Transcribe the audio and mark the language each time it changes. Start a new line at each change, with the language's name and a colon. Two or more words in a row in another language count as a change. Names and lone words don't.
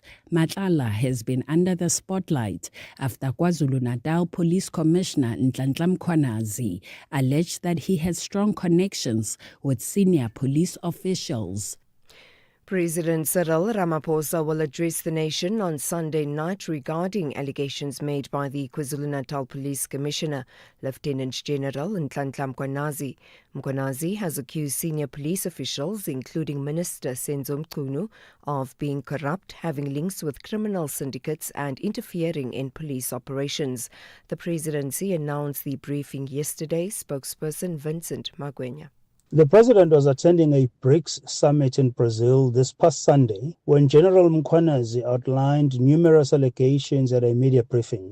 English: Matlala has been under the spotlight after KwaZulu-Natal Police Commissioner Nhlanhla Mkhwanazi alleged that he has strong connections with senior police officials. President Cyril Ramaphosa will address the nation on Sunday night regarding allegations made by the KwaZulu-Natal Police Commissioner, Lieutenant General Nhlanhla Mkhwanazi. Mkhwanazi has accused senior police officials, including Minister Senzo Mchunu, of being corrupt, having links with criminal syndicates and interfering in police operations. The presidency announced the briefing yesterday. Spokesperson Vincent Magwenya. The president was attending a BRICS summit in Brazil this past Sunday when General Mkhwanazi outlined numerous allegations at a media briefing.